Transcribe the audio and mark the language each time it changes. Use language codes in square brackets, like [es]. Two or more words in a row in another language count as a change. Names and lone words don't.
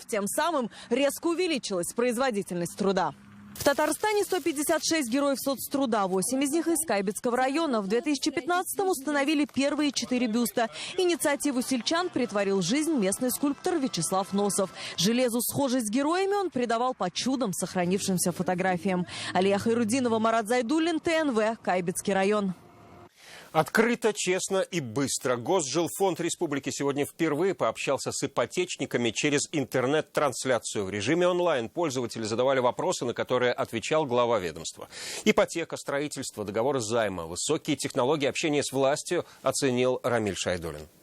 [ru] Тем самым резко увеличилась производительность труда. В Татарстане 156 героев соцтруда, 8 из них из Кайбецкого района. В 2015-м установили первые 4 бюста. Инициативу сельчан притворил в жизнь местный скульптор Вячеслав Носов. Железу схожесть с героями он придавал по чудом сохранившимся фотографиям. Алия Хайрудинова, Марат Зайдуллин, ТНВ, Кайбецкий район. Открыто, честно и быстро. Госжилфонд Республики сегодня впервые пообщался с ипотечниками через интернет-трансляцию. В режиме онлайн пользователи задавали вопросы, на которые отвечал глава ведомства. Ипотека, строительство, договоры займа, высокие технологии общения с властью оценил Рамиль Шайдуллин.